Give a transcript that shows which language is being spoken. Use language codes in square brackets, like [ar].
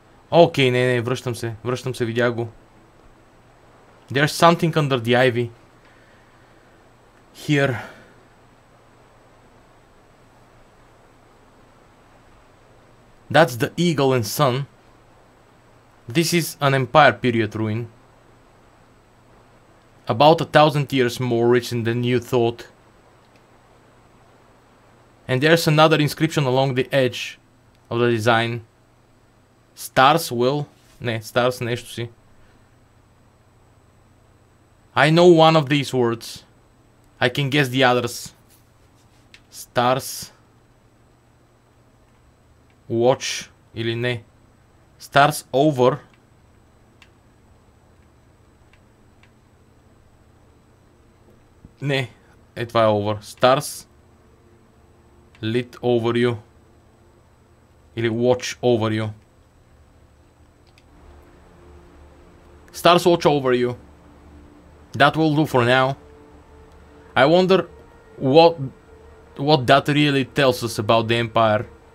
[bg] Окей, не, връщам се, видях го. [en] There's something under the ivy. Here. That's the Eagle and Sun. This is an Empire period ruin. About 1,000 years more recent than you thought. And there's another inscription along the edge of the design. Stars will... [bg] Не, [en] stars [bg] нещо си. [en] I know one of these words. I can guess the others. Stars... Watch [bg] или не. [en] Stars over. [bg] Не, това е [en] over. Stars lit over you. [bg] Или [en] watch over you. Stars watch over you. That will do for now. I wonder what that really tells us about the Empire.